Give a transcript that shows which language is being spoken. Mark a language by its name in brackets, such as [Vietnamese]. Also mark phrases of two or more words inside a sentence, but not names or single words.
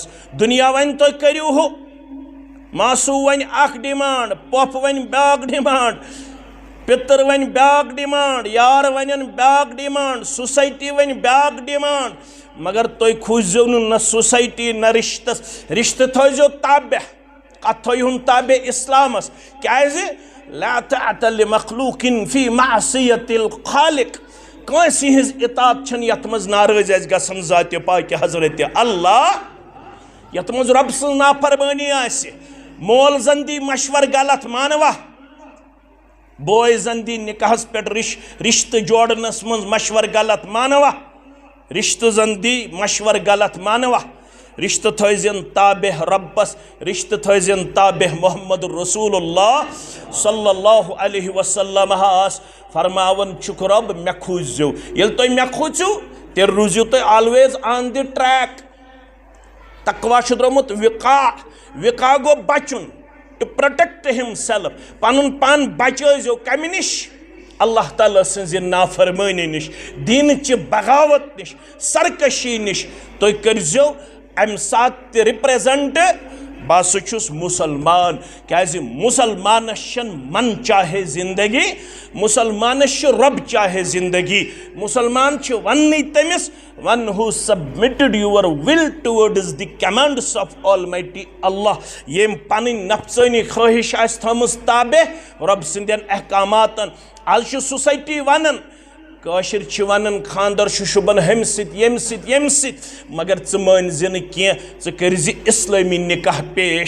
[Kashmiri] دُنیا وَنہِ تُہۍ کٔرِو ہُہ، ماسوٗ وَنہِ اکھ ڈِمانٛڈ، پۄپھ وَنہِ بیٛاکھ ڈِمانٛڈ، پِتٕر وَنہِ بیٛاکھ ڈِمانٛڈ، یار وَنٮ۪ن بیٛاکھ ڈِمانٛڈ، سوسایٹی وَنہِ بیٛاکھ ڈِمانٛڈ. مگر تُہۍ کھوٗزِو نہٕ نہ سوسایٹی نہ رِشتس. رِشتہٕ تھٲیزیو تابع، کتھ تھٲیہُن تابع اسلامس. کیازِ؟ [Arabic] لا طاعة لمخلوق فی معصیت الخالق. [Kashmiri] کٲنٛسہِ ہٕنٛز اطاعت چھنہٕ یتھ منٛز ناراض آسہِ گژھان ذاتِ پاکہِ حضرت اللہ، یتھ منٛز رب سٕنٛز نافرمٲنی آسہِ. مول زن دی مشور غلط مانوا، بوے زن دی نکاحس پٮ۪ٹھ رشتہٕ جوڑنس منٛز مشور غلط مانوا، رشتہٕ زن دی مشور غلط مانوا. رشتہٕ تھٲیزن تابع ربس، رشتہٕ تھٲیزن تابع محمد رسول اللہ [Arabic] صلی اللہ علیہ وسلم. [Kashmiri] فرماون چھُکھ رب مےٚ کھوٗزیو. ییٚلہِ تُہۍ مےٚ کھوٗژِو تیل روزیو تُہۍ [English] always on the track. [Kashmiri] تقوا چھُ درٛومُت وِقا گوٚو بچُن [English] to protect himself. [Kashmiri] پنُن پان بچٲیزیو کمہِ نِش؟ اللہ تعالیٰ سٕنٛزِ نافرمٲنی نِش، دیٖنٕچہِ بغاوت نِش، سرکشی نِش. تُہۍ کٔرۍزیو اَمہِ ساتہٕ تہِ رِپرٛیزنٹ بہٕ ہسا چھُس مُسلمان. کیٛازِ مُسلمانس چھَنہٕ من چاہے زندگی، مُسلمانس چھُ رۄب چاہے زندگی. مُسلمان چھُ وننٕے تٔمِس [English] one who submitted your will towards the commands of Almighty Allah. [Kashmiri] ییٚمۍ پنٕنۍ نفسٲنی خٲہِش آسہِ تھٲومٕژ تابع رۄب سٕنٛدٮ۪ن احکاماتن. آز چھُ سوسایٹی ونان کٲشِر چھِ ونان خاندر چھُ شوٗبان ہُمہِ سۭتۍ ییٚمہِ سۭتۍ ییٚمہِ سۭتۍ، مگر ژٕ مٲنۍ زِ نہٕ کینٛہہ، ژٕ کٔرۍزِ اِسلٲمی نِکاح پیش.